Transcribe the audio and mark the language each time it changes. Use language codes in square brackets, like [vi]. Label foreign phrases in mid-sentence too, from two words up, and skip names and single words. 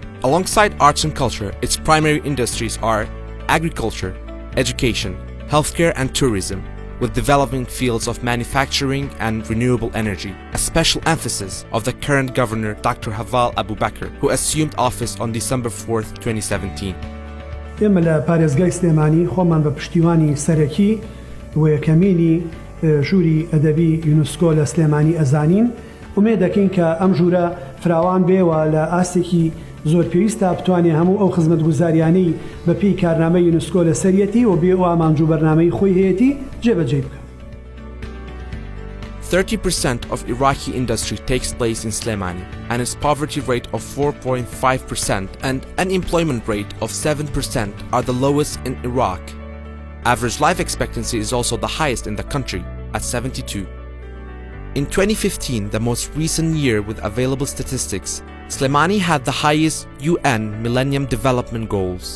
[en] Alongside arts and culture, its primary industries are agriculture, education, healthcare and tourism, with developing fields of manufacturing and renewable energy, a special emphasis of the current governor Dr. Haval Abu Bakr, who assumed office on December 4th, 2017. [ckb] ئێمە لە پارێزگای سلێمانی خۆمان بە پشتیوانی سەرەکی و یەکەمینی ژووری ئەدەبی یونسکۆ لە سلێمانی ئەزانین ومێد دەکەین کە ئەم ژوورە فراوان بێوە لە ئاستێکی زۆر پێویستە بتوانێت هەموو ئەو خزمەتگوزاریانەی بە پێی کارنامەی یونسکۆ لە سەرەتی و بێ ئەو ئامانج و بەرنامەی خۆی هەیەتی جێبەجێ بکات. [en] 30% of Iraqi industry takes place in Sulaymani, and its poverty rate of 4.5% and unemployment rate of 7% are the lowest in Iraq. Average life expectancy is also the highest in the country, at 72. In 2015, the most recent year with available statistics, Sulaymani had the highest UN Millennium Development Goals.